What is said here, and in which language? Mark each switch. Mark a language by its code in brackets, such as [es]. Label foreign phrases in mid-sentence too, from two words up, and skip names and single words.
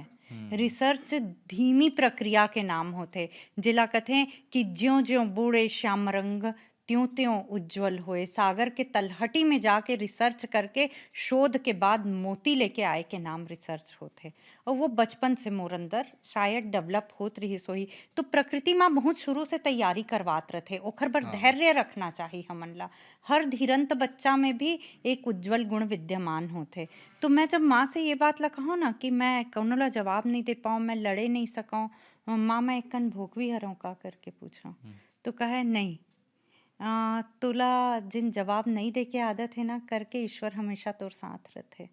[hne] रिसर्च धीमी प्रक्रिया के नाम होथे, जेला कथें कि ज्यों-ज्यों बूढ़े श्याम रंग त्यों-त्यों उज्ज्वल होए। सागर के तलहटी में जाके रिसर्च करके शोध के बाद मोती लेके आए के नाम रिसर्च होथे। और वो बचपन से मोर अंदर शायद डेवलप होत रहिस होही। तो प्रकृति माँ बहुत शुरू से तैयारी करवात रथे, ओखर बर हाँ। धैर्य रखना चाही हमन ला। हर धीरंत बच्चा में भी एक उज्ज्वल गुण विद्यमान होथे। तो मैं जब माँ से ये बात ला कहूँ ना कि मैं कौनो ला जवाब नहीं दे पाऊँ, मैं लड़े नहीं सकूँ, माँ मैं एकन भोकवी हरहुँ का करके पूछा। तो कहे नहीं, तुला जिन जवाब नहीं दे के आदत है ना करके ईश्वर हमेशा तोर साथ रथे।